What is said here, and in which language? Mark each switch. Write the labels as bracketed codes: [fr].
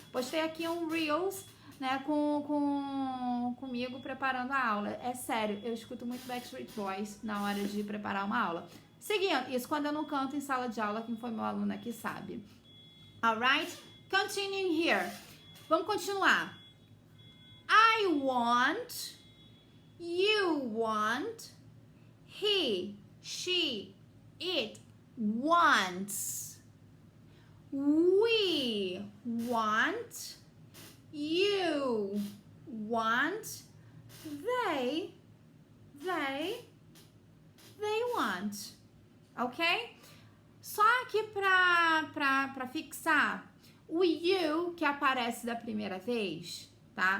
[pt] Postei aqui um Reels, né, comigo preparando a aula. É sério, eu escuto muito Backstreet Boys na hora de preparar uma aula. Seguindo, isso quando eu não canto em sala de aula, quem foi meu aluno aqui sabe. [en] Alright? Continuing here. [pt] Vamos continuar. [en] I want, you want, he, she, it wants. We want, you want, they want, ok? [pt] Só aqui pra fixar, o you que aparece da primeira vez, tá?